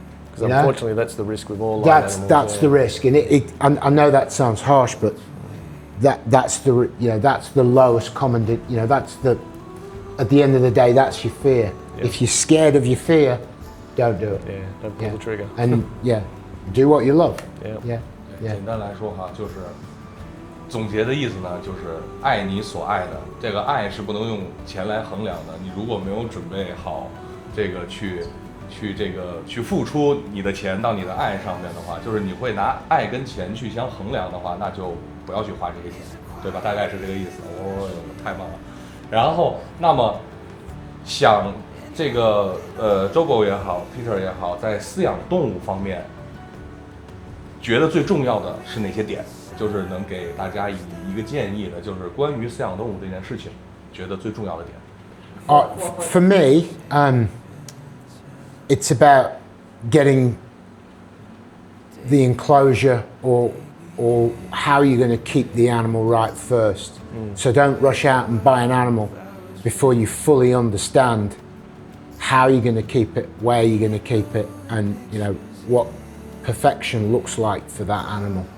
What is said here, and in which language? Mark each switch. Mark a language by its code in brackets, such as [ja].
[en] Because unfortunately, that's the risk with all animals. That's the risk, and I know that sounds harsh, but that's the lowest common. That's the, at the end of the day, that's your fear. Yeah. If you're scared of your fear, don't do it. Yeah, don't pull the trigger. And do what you love. Yeah. [zh] 简单来说哈，就是总结的意思呢，就是爱你所爱的。这个爱是不能用钱来衡量的。你如果没有准备好这个去付出你的钱到你的爱上面的话，就是你会拿爱跟钱去相衡量的话，那就不要去花这些钱，对吧？大概是这个意思。太棒了。然后，那么想这个JoeBall也好 ，Peter 也好，在饲养动物方面，觉得最重要的是哪些点？就是能给大家以一个建议的，就是关于饲养动物这件事情，觉得最重要的点。 [en] For me, it's about getting the enclosure or how you're going to keep the animal right first. So don't rush out and buy an animal before you fully understand how you're going to keep it, where you're going to keep it, and what perfection looks like for that animal.